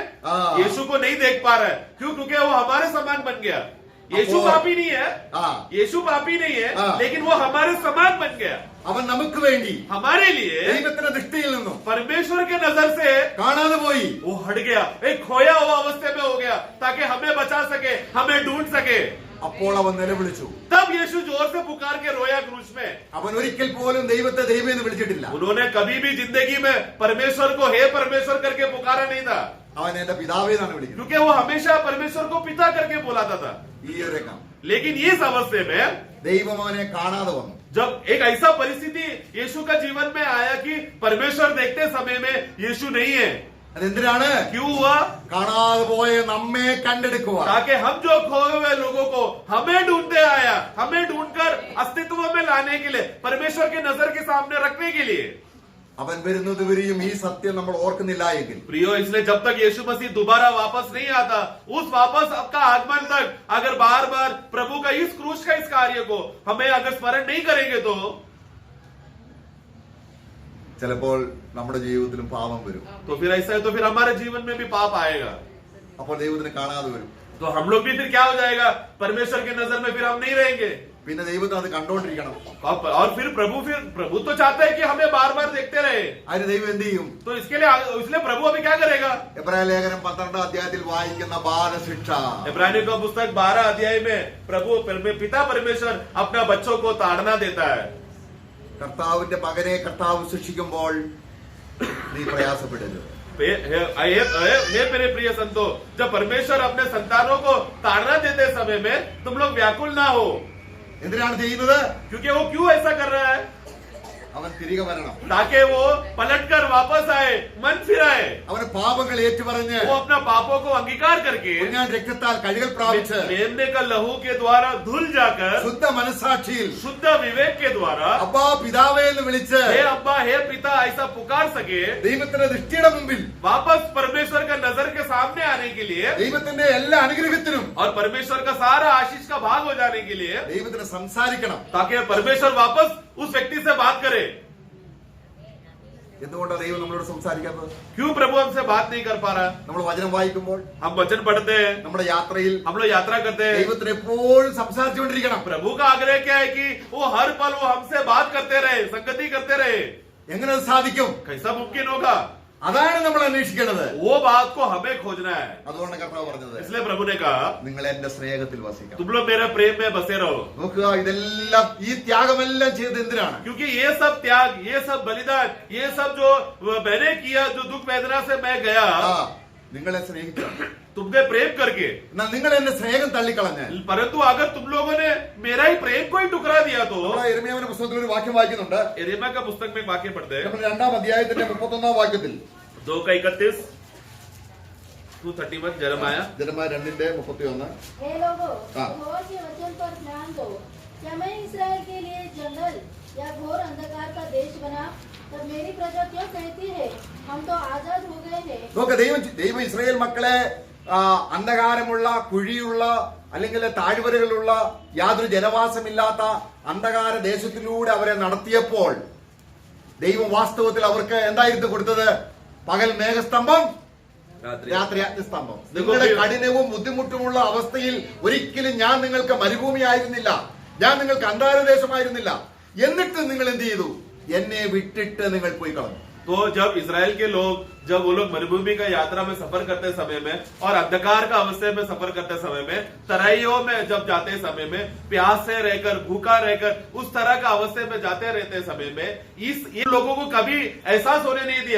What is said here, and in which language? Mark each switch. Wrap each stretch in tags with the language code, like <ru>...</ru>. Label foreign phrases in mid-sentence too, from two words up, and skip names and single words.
<hi>हाँ। यीशु को नहीं देख पा रहा है. क्यों? क्योंकि वो हमारे समान बन गया. यीशु वो- पापी नहीं है, हाँ। यीशु पापी नहीं है, हाँ। लेकिन वो हमारे समान बन गया.</hi> <ml>അവൻ നമുക്ക് വേണ്ടി</ml> <hi>हमारे लिए</hi> <ml>ദൈവത്തിന്റെ ദൃഷ്ടിയിൽ നിന്നും</ml> <hi>परमेश्वर के नजर से</hi> <ml>കാണാതെ പോയി.</ml> <hi>वो हट गया, एक खोया हुआ अवस्था में हो गया, ताकि हमें बचा सके, हमें ढूंढ सके.</hi> <ml>അപ്പോൾ അവൻ നിലവിളിച്ചു.</ml> <hi>तब यीशु जोर से पुकार के रोया क्रूस में.</hi> <ml>അവൻ ഒരിക്കൽ പോലും ദൈവത്തെ ദൈവം എന്ന് വിളിച്ചിട്ടില്ല.</ml> <hi>उन्होंने कभी भी जिंदगी में परमेश्वर को हे परमेश्वर करके पुकारा नहीं था,</hi> <ml>അവൻ എന്റെ പിതാവേ എന്നാണ് വിളിക്കുന്നത്.</ml> <hi>क्योंकि वो हमेशा परमेश्वर को पिता करके बुलाता था.</hi> <ml>ഈ ഒരു രംഗം</ml> <hi>लेकिन इस अवस्थे में</hi> <ml>ദൈവം അവനെ കാണാതെ വന്നു.</ml> <hi>जब एक ऐसा परिस्थिति यीशु का जीवन में आया कि परमेश्वर देखते समय में यीशु नहीं है.</hi> <ml>അതെന്തിനാണ്?</ml> <hi>क्यों हुआ?</hi> <ml>കാണാതെ പോയ നമ്മെ കണ്ടെടുക്കുക.</ml> <hi>ताकि हम जो खोए हुए लोगों को हमें ढूंढते आया, हमें ढूंढकर अस्तित्व में लाने के लिए, परमेश्वर के नजर के सामने रखने के लिए.</hi> <ml>അവൻ വരുന്നത് വരെയും ഈ സത്യം നമ്മൾ ഓർക്കുന്നില്ല എങ്കിൽ</ml> <hi>प्रियो, इसलिए जब तक यीशु मसीह दोबारा वापस नहीं आता, उस वापस का आगमन तक अगर बार बार प्रभु का इस क्रूस का इस कार्य को हमें अगर स्मरण नहीं करेंगे तो</hi> <ml>ചിലപ്പോൾ നമ്മുടെ ജീവിതത്തിലും പാപം വരും.</ml> <hi>फिर ऐसा है, तो फिर हमारे जीवन में भी पाप आएगा.</hi> <ml>അപ്പോൾ ദൈവത്തിന് കാണാതെ വരും.</ml> <hi>तो हम लोग भी फिर क्या हो जाएगा, परमेश्वर की नजर में फिर हम नहीं रहेंगे.</hi> <ml>പിന്നെ ദൈവത്തിന് അത് കണ്ടോണ്ടിരിക്കണം.</ml> <hi>और फिर प्रभु तो चाहता है कि हमें बार बार देखते रहे.</hi> <ml>അതിന് ദൈവം എന്ത് ചെയ്യും?</ml> <hi>तो इसलिए प्रभु अभी क्या करेगा?</hi> <ml>എബ്രായ ലേഖനം 12 അധ്യായത്തിൽ വായിക്കുന്ന ബാലശിക്ഷ.</ml> <hi>इब्रानियों का पुस्तक 12 अध्याय में पिता परमेश्वर अपना बच्चों को ताड़ना देता है.</hi> <ml>കർത്താവിന്റെ മകനെ കർത്താവ് ശിക്ഷിക്കുമ്പോൾ നീ പ്രയാസപ്പെടരുത്.</ml> <hi>मेरे प्रिय संतो, जब परमेश्वर अपने संतानों को ताड़ना देते समय में तुम लोग व्याकुल ना हो.</hi> <ml>എന്തിനാണ് ചെയ്യുന്നത്?</ml> <hi>क्योंकि वो क्यों ऐसा कर रहा है?</hi> <ml>അവൻ തിരികെ വരണം.</ml> <hi>ताकि वो पलटकर वापस आए, मन फिराए.</hi> <ml>അവന് പാപങ്ങൾ ഏറ്റുപറഞ്ഞ്</ml> <hi>वो अपना पापों को अंगीकार करके</hi> <ml>ഞാൻ രക്തത്താൽ കഴുകൽ പ്രാപിച്ച്</ml> <hi>मेमने का लहू के द्वारा धुल जाकर</hi> <ml>ശുദ്ധ മനസ്സാക്ഷിയിൽ</ml> <hi>शुद्ध विवेक के द्वारा</hi> <ml>അബ്ബാ പിതാവേ എന്ന് വിളിച്ച്</ml> <hi>हे अब्बा हे पिता ऐसा पुकार सके,</hi> <ml>ദൈവത്തിന്റെ ദൃഷ്ടിയുടെ മുമ്പിൽ</ml> <hi>वापस परमेश्वर का नजर के सामने आने के लिए</hi> <ml>ദൈവത്തിന്റെ എല്ലാ അനുഗ്രഹത്തിനും</ml> <hi>और परमेश्वर का सारा आशीष का भाग हो जाने के लिए,</hi> <ml>ദൈവത്തിന് സംസാരിക്കണം.</ml> <hi>ताकि परमेश्वर वापस उस व्यक्ति से बात करे.</hi> <ml>എന്തുകൊണ്ടാണ് ദൈവം നമ്മളോട് സംസാരിക്കാത്തത്?</ml> <hi>क्यों प्रभु हमसे बात नहीं कर पा रहा?</hi> <ml>നമ്മൾ വചനം വായിക്കുമ്പോൾ,</ml> <hi>हम वचन पढ़ते हैं,</hi> <ml>നമ്മുടെ യാത്രയിൽ</ml> <hi>हम लोग यात्रा करते हैं.</hi> <ml>ദൈവത്തിന് എപ്പോഴും സംസാരിച്ചുകൊണ്ടിരിക്കണം.</ml> <hi>प्रभु का आग्रह क्या है कि वो हर पल वो हमसे बात करते रहे, संगति करते रहे.</hi> <ml>എങ്ങനെ അത് സാധിക്കും?</ml> <hi>कैसा मुमकिन होगा?</hi> <ml>അതാണ് നമ്മൾ അന്വേഷിക്കേണ്ടത്.</ml> <hi>वो बात को हमें खोजना है.</hi> <ml>അതുകൊണ്ട് കർത്താവ് പറഞ്ഞത്,</ml> <hi>इसलिए प्रभु ने कहा,</hi> <ml>നിങ്ങൾ എന്റെ സ്നേഹത്തിൽ വസിക്കണം.</ml> <hi>तुम लोग मेरे प्रेम में बसे रहो.</hi> <ml>നോക്കുക, ഇതെല്ലാം ഈ ത്യാഗമെല്ലാം ചെയ്ത് എന്തിനാണ്?</ml> <hi>क्योंकि ये सब त्याग, ये सब बलिदान, ये सब जो मैंने किया, जो दुख वेदना से मैं गया,</hi> <ml>നിങ്ങളെ സ്നേഹിക്കണം.</ml> <hi>तुमने प्रेम करके.</hi> <ml>എന്നാൽ നിങ്ങൾ എന്റെ സ്നേഹം തള്ളിക്കളഞ്ഞ്</ml> <hi>परंतु अगर तुम लोगों ने मेरा ही प्रेम को ही टुकरा दिया तो.</hi> <ml>യിരെമ്യാവിന്റെ പുസ്തകത്തിൽ ഒരു വാക്യം വായിക്കുന്നുണ്ട്.</ml> <hi>यिर्मयाह का पुस्तक में एक वाक्य पढ़ते हैं,</hi> <ml>2 അധ്യായത്തിന്റെ 31 വാക്യത്തിൽ.</ml> <hi>2:31, 2:31 यिर्मयाह 2:31. हे लोगों, हाँ। यहोवा के वचन पर ध्यान दो. क्या मैं इसराइल के लिए जंगल या घोर अंधकार का देश बना? तब मेरी प्रजा क्यों कहती है, हम तो आजाद हो गए हैं.</hi> <ml>നോക്ക, ദൈവം ഇസ്രായേൽ മക്കളെ അന്ധകാരമുള്ള, കുഴിയുള്ള, അല്ലെങ്കിൽ താഴ്വരകളുള്ള, യാതൊരു ജനവാസമില്ലാത്ത അന്ധകാര ദേശത്തിലൂടെ അവരെ നടത്തിയപ്പോൾ ദൈവം വാസ്തവത്തിൽ അവർക്ക് എന്തായിരുന്നു കൊടുത്തത്? പകൽ മേഘസ്തംഭം, രാത്രി അഗ്നിസ്തംഭം. നിങ്ങളുടെ കഠിനവും ബുദ്ധിമുട്ടുമുള്ള അവസ്ഥയിൽ ഒരിക്കലും ഞാൻ നിങ്ങൾക്ക് മരുഭൂമിയായിരുന്നില്ല, ഞാൻ നിങ്ങൾക്ക് അന്ധകാരദേശമായിരുന്നില്ല. എന്നിട്ട് നിങ്ങൾ എന്ത് ചെയ്തു? എന്നെ വിട്ടിട്ട് നിങ്ങൾ പോയി കളഞ്ഞു.</ml> <hi>तो जब इजराइल के लोग, जब वो लोग मरुभूमि का यात्रा में सफर करते समय में और अंधकार का अवस्था में सफर करते समय में, तराइयों में जब जाते समय में, प्यास से रहकर, भूखा रहकर, उस तरह का अवस्था में जाते रहते समय में इन लोगों को कभी एहसास होने नहीं दिया.</hi>